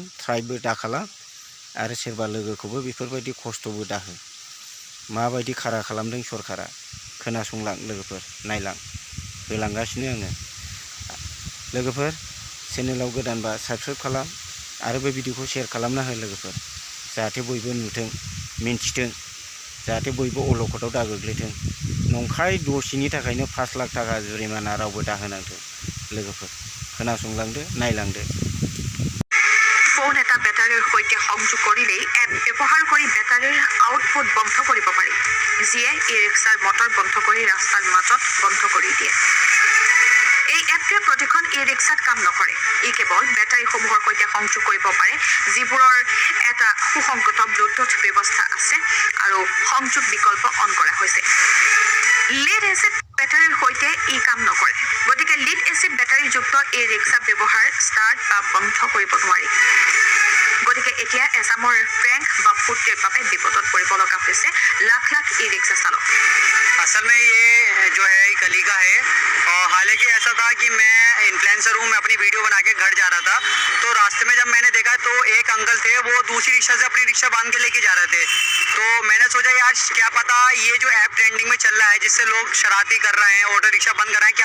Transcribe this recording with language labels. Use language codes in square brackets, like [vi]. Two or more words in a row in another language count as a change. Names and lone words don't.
[brx] ट्राइबो दाखालाम आरो सोरबा लोगोखौबो बेफोरबायदि खस्थ'बो दाहो माबायदि खारा खालामदों सरकारा खोनासंलां लोगोफोर नायलां होलांगासिनो आङो लोगोफोर चेनेलाव गोदानबा साबस्क्राइब खालाम आरो बे भिडिअखौ शेयार खालामना हो लोगोफोर जाहाथे बयबो नुथों मिन्थिथों जाहाथे बयबो अलखदाव दा गोग्लैथों नंखाय दसेनि थाखायनो 5 लाख थाखा जुरिमाना रावबो दाहोनांथों लोगोफोर खोनासंलांदो नायलांदो [as] ফোন এটা বেটাৰীৰ সৈতে সংযোগ কৰিলেই এপ ব্যৱহাৰ কৰি বেটাৰীৰ আউটপুট বন্ধ কৰিব পাৰি যিয়ে ই-ৰিক্সাৰ মটৰ বন্ধ কৰি ৰাস্তাৰ মাজত বন্ধ কৰি দিয়ে এই এপটোৱে প্ৰতিখন ই-ৰিক্সাত কাম নকৰে ই কেৱল বেটাৰীসমূহৰ সৈতে সংযোগ কৰিব পাৰে যিবোৰৰ এটা সুসংগত ব্লুটুথ ব্যৱস্থা আছে আৰু সংযোগ বিকল্প অন কৰা হৈছে [en] lead acid [as] বেটাৰীৰ সৈতে ই কাম নকৰে গতিকে [en] lead acid [as] বেটাৰীযুক্ত ই-ৰিক্সা ব্যৱহাৰ ষ্টাৰ্ট বা বন্ধ কৰিব নোৱাৰি গতিকে এতিয়া এছামৰ প্ৰেংক বা ফুটেৰ বাবে বিপদত পৰিব লগা হৈছে লাখ লাখ ই-ৰিক্সা চালক [hi] असल में ये जो है कली का है और हालांकि ऐसा था कि मैं इन्फ्लुएंसर हूँ मैं अपनी वीडियो बना के घर जा रहा था तो रास्ते में जब मैंने देखा तो एक अंकल थे वो दूसरी रिक्शा से अपनी रिक्शा बांध के लेके जा रहे थे तो मैंने सोचा यार क्या पता ये जो ऐप ट्रेंडिंग में चल रहा है जिससे लोग शरारती कर रहे हैं ऑटो रिक्शा बंद कर रहे हैं क्या